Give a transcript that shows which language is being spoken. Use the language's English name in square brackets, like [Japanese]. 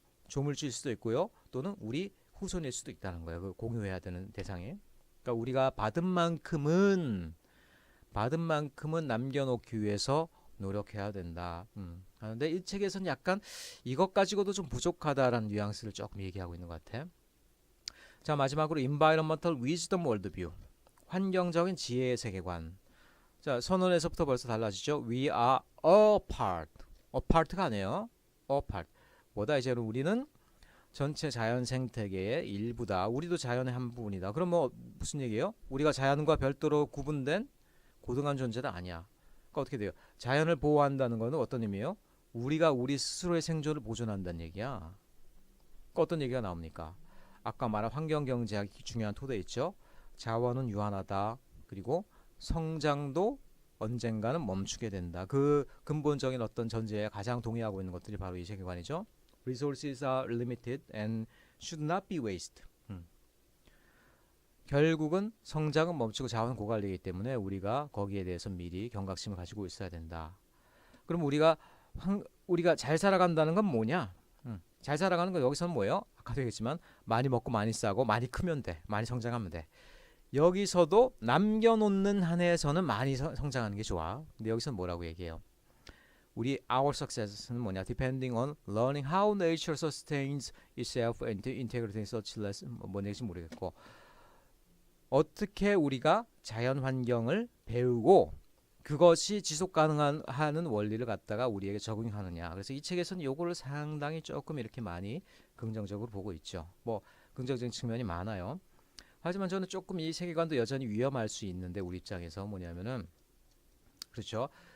[Korean] 조물주일 수도 있고요. 또는 우리 후손일 수도 있다는 거예요. 그 공유해야 되는 대상에. 그러니까 우리가 받은 만큼은 남겨놓기 위해서 노력해야 된다. 하는데 이 책에서는 약간 이것 가지고도 좀 부족하다라는 뉘앙스를 조금 얘기하고 있는 것 같아. 자, 마지막으로 [English] Environmental Wisdom Worldview. [Korean] 환경적인 지혜의 세계관. 자, 선언에서부터 벌써 달라지죠. [English] We are a part. a part가 [Korean] 아니에요. [English] a part. [Korean] 뭐다 이제 우리는 전체 자연 생태계의 일부다. 우리도 자연의 한 부분이다. 그럼 뭐 무슨 얘기예요? 우리가 자연과 별도로 구분된 고등한 존재는 아니야. 그러니까 어떻게 돼요? 자연을 보호한다는 것은 어떤 의미예요? 우리가 우리 스스로의 생존을 보존한다는 얘기야. 그러니까 어떤 얘기가 나옵니까? 아까 말한 환경경제학이 중요한 토대 있죠. 자원은 유한하다. 그리고 성장도 언젠가는 멈추게 된다. 그 근본적인 어떤 전제에 가장 동의하고 있는 것들이 바로 이 세계관이죠. [English] Resources are limited and should not be wasted. [Korean] 결국은 성장은 멈추고 자원은 고갈되기 때문에 우리가 거기에 대해서 미리 경각심을 가지고 있어야 된다. 그럼 우리가 잘 살아간다는 건 뭐냐? 잘 살아가는 건 여기서는 뭐예요? 아까도 얘기했지만 많이 먹고 많이 싸고 많이 크면 돼. 많이 성장하면 돼. 여기서도 남겨놓는 한에서는 많이 성장하는 게 좋아. 근데 여기서는 뭐라고 얘기해요? 우리 [English] our success [Korean] 는 뭐냐? [English] Depending on learning how nature sustains itself and integrating such lessons. [Korean] 뭔 얘기인지 모르겠고 어떻게 우리가 자연 환경을 배우고 그것이 지속 가능한 원리를 갖다가 우리에게 적용하느냐. 그래서 이 책에서는 요거를 상당히 조금 이렇게 많이 긍정적으로 보고 있죠. 뭐 긍정적인 측면이 많아요. 하지만 저는 조금 이 세계관도 여전히 위험할 수 있는데 우리 입장에서 뭐냐면은 그렇죠.